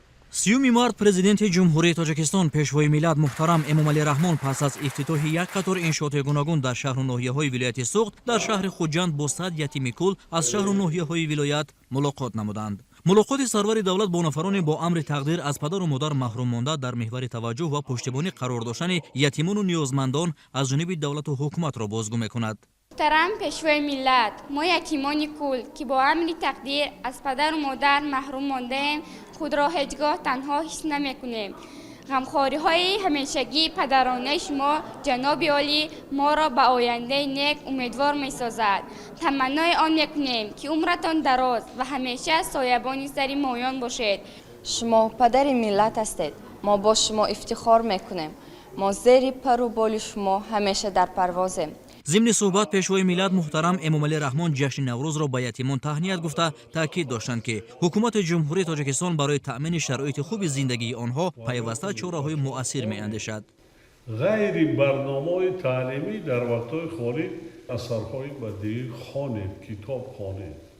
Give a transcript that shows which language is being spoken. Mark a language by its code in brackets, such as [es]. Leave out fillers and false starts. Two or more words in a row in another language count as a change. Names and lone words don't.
[tg] 30 март президенти ҷумҳурии Тоҷикистон пешвои миллат муҳтарам Эмомалӣ Раҳмон пас аз ифтитоҳи як қатор иншооти гуногун дар шаҳру ноҳияҳои вилояти Суғд дар шаҳри Хуҷанд бо 100 ятими кул аз шаҳру ноҳияҳои вилоят мулоқот намуданд. мулоқоти сарвари давлат бо нафароне бо амри тақдир аз падару модар маҳрум монда дар меҳвари таваҷҷӯҳ ва пуштибонӣ қарор доштани ятимону ниёзмандон аз ҷониби давлату ҳукуматро бозгӯ мекунад. [fa] محترم پیشوای ملت، ما یتیمانی کل که با امر تقدیر از پدر و مادر محروم مانده ایم خود را هیچگاه تنها حس نمی‌کنیم. غمخواری های همیشگی پدرانه شما جناب عالی ما را به آینده نیک امیدوار می‌سازد. تمنای آن می‌کنیم که عمرتان دراز و همیشه سایبان سر مایان باشید. شما پدر ملت هستید. ما با شما افتخار می‌کنیم. ما زیر پر و بال شما همیشه در پروازیم. ضمن صحبت [tg] пешвои миллат муҳтарам Эмомалӣ Раҳмон ҷашни Наврӯзро ба ятимон таҳният гуфта таъкид доштанд ки ҳукумати ҷумҳурии Тоҷикистон барои таъмини шароити хуби зиндагии онҳо пайваста чораҳои муассир меандешад. ғайри барномаҳои таълимӣ дар вақтҳои холӣ асарҳои бадиӣ хонед, китоб хонед.